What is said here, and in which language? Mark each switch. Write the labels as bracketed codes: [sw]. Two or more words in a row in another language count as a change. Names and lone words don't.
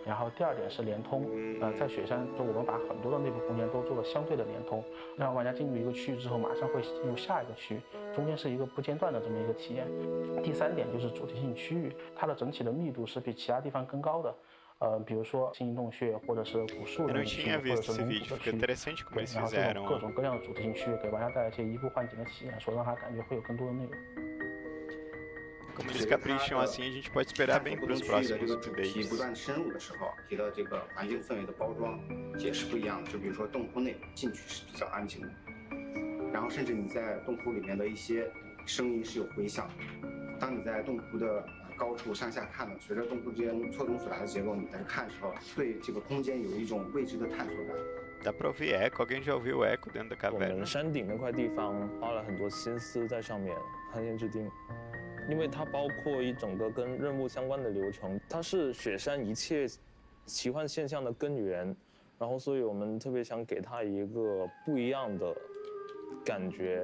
[zh] 然后第2点是联通，在雪山中我们把很多的内部空间都做了相对的联通，让玩家进入一个区域之后马上会进入下一个区域，中间是一个不间断的这么一个体验。第3点就是主题性区域，它的整体的密度是比其他地方更高的。比如说心灵洞穴，或者是古树的区域，或者是龙骨的区域。对，然后这种各种各样的主题性区域，给玩家带来一些移步换景的体验，说让他感觉会有更多的内容。 [pt] Como eles capricham assim, a gente pode esperar bem para os próximos updates. [zh] 不断深入的时候，提到这个环境氛围的包装也是不一样的。就比如说洞窟内进去是比较安静的，然后甚至你在洞窟里面的一些声音是有回响。当你在洞窟的高处向下看的，随着洞窟之间错综复杂的结构，你在看的时候，对这个空间有一种未知的探索感。 [pt] Dá pra ouvir eco, alguém já ouviu eco dentro da caverna? [zh] 我们山顶那块地方花了很多心思在上面，汉燕之丁。因为它包括一整个跟任务相关的流程，它是雪山一切奇幻现象的根源，然后所以我们特别想给它一个不一样的感觉。